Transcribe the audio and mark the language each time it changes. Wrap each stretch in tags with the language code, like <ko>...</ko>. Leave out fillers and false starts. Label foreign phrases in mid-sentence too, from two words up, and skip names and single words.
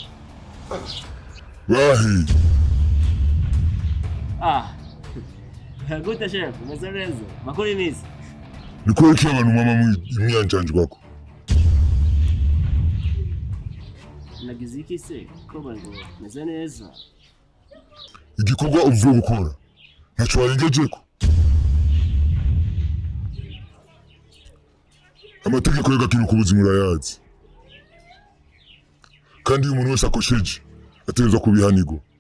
<rn>Wahi. Gute shefu, meze neza. Makuru neza. Nikwereke abantu mama imyanjanjwako. Nagize iki se ko bango meze neza? Igikorwa uvuye gukora ntaco warengejeko. Amategeko y'agakino k'ubuzima urayazi, kandi umuntu wese akosheje ategerezwa kubihanirwa.</rn>